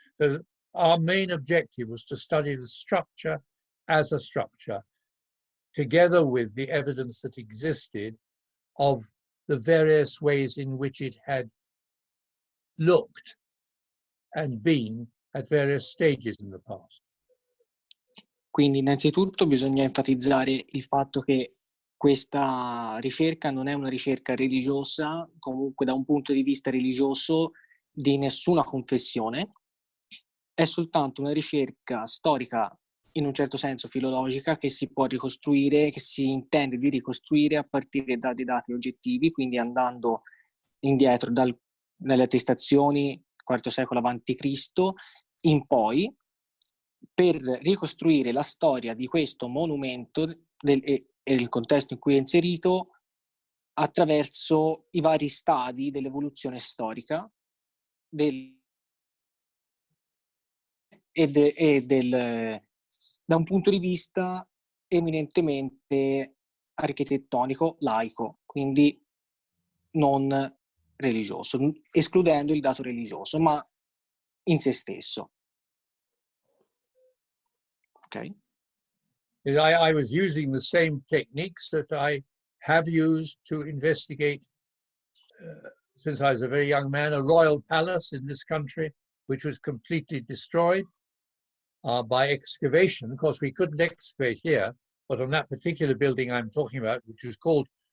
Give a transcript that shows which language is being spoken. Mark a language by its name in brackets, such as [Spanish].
[English] So our main objective was to study the structure as a structure, together with the evidence that existed of the various ways in which it had looked and been at various stages in the past. [Italian] Quindi innanzitutto bisogna enfatizzare il fatto che questa ricerca non è una ricerca religiosa, comunque da un punto di vista religioso, di nessuna confessione, è soltanto una ricerca storica, in un certo senso filologica, che si può ricostruire, che si intende di ricostruire a partire da dei dati oggettivi, quindi andando indietro dalle attestazioni IV secolo a.C. in poi, per ricostruire la storia di questo monumento e il contesto in cui è inserito attraverso i vari stadi dell'evoluzione storica da un punto di vista eminentemente architettonico, laico, quindi non religioso, escludendo il dato religioso, ma in se stesso. [English] Okay. I was using the same techniques that I have used to investigate since I was a very young man, a royal palace in this country, which was completely destroyed by excavation. Of course, we couldn't excavate here, but on that particular building I'm talking about, which was called